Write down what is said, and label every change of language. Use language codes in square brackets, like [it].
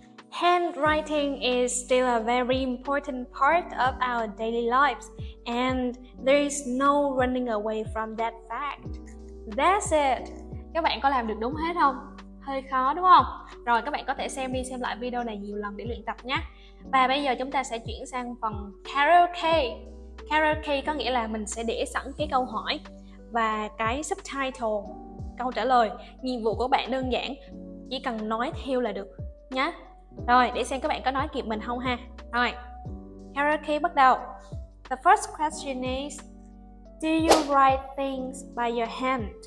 [en] Handwriting is still a very important part of our daily lives, and there is no running away from that fact. That's it. [vi] Các bạn có làm được đúng hết không? Hơi khó đúng không? Rồi các bạn có thể xem đi xem lại video này nhiều lần để luyện tập nhé. Và bây giờ chúng ta sẽ chuyển sang phần karaoke. Karaoke có nghĩa là mình sẽ để sẵn cái câu hỏi và cái subtitle, câu trả lời. Nhiệm vụ của bạn đơn giản, chỉ cần nói theo là được nhé. Rồi, để xem các bạn có nói kịp mình không ha. Rồi, karaoke bắt đầu. [en] The first question is, do you write things by your hand?